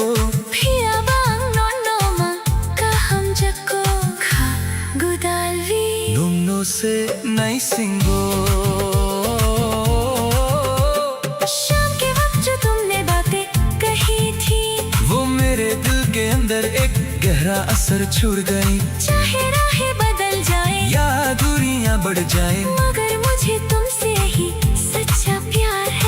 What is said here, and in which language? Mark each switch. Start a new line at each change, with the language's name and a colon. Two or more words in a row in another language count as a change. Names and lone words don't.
Kok Borok: phia bang non no ma ka ham jako kha gudalvi num no se nai singo
Hindi: शाम के वक्त जो तुमने बातें कही थी वो मेरे दिल के अंदर एक गहरा असर छोड़ गई। चाहे राहें बदल जाए या दूरियां बढ़ जाए मगर मुझे तुमसे ही सच्चा प्यार है।